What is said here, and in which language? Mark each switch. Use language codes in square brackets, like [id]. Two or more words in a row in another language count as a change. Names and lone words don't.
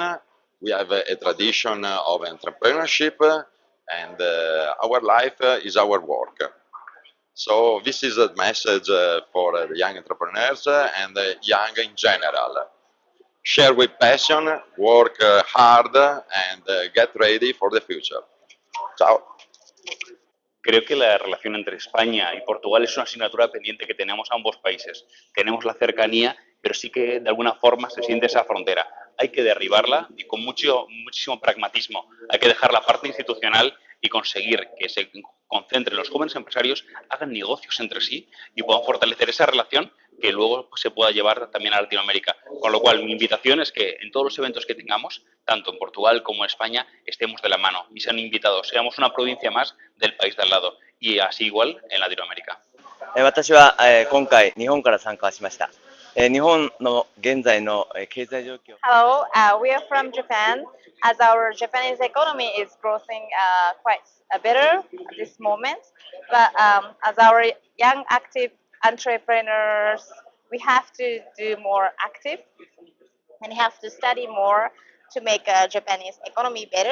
[en] We have a tradition of entrepreneurship, and our life is our work. So this is a message for the young entrepreneurs and the young in general. Share with passion, work hard, and get ready for the future. Ciao. [es] Creo que la relación entre España y Portugal es una asignatura pendiente que tenemos ambos países. Tenemos la cercanía, pero sí que de alguna forma se siente esa frontera. Hay que derribarla y con muchísimo pragmatismo. Hay que dejar la parte institucional y conseguir que se concentren los jóvenes empresarios, hagan negocios entre sí y puedan fortalecer esa relación que luego se pueda llevar también a Latinoamérica. Con lo cual, mi invitación es que en todos los eventos que tengamos, tanto en Portugal como en España, estemos de la mano y sean invitados, seamos una provincia más del país de al lado y así igual en Latinoamérica. [ja] 私は今回日本から参加しました。日本の現在の経済状況。 [en] Hello, we are from Japan. As our Japanese economy is growing quite better at this moment, but as our young active entrepreneurs we have to do more active and have to study more to make Japanese economy better.